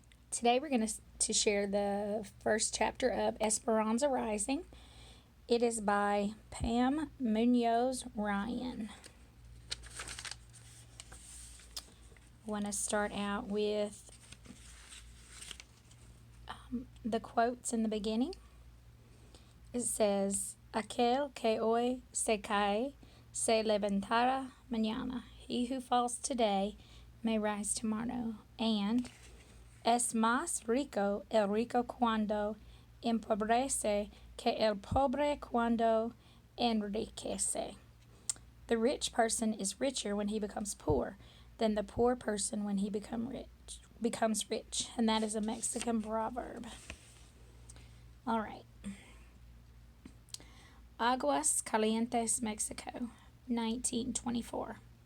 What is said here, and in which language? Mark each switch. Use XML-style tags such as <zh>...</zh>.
<en>Today we're going to share the first chapter of Esperanza Rising. It is by Pam Munoz Ryan. I want to start out with the quotes in the beginning. It says,</en> <es>Aquel que hoy se cae, se levantará mañana.</es> <en>He who falls today may rise tomorrow. And</en> <es>es más rico el rico cuando empobrece que el pobre cuando enriquece.</es> <en>The rich person is richer when he becomes poor than the poor person when he becomes rich. And that is a Mexican proverb. All right. Aguas Calientes, Mexico, 1924.</en>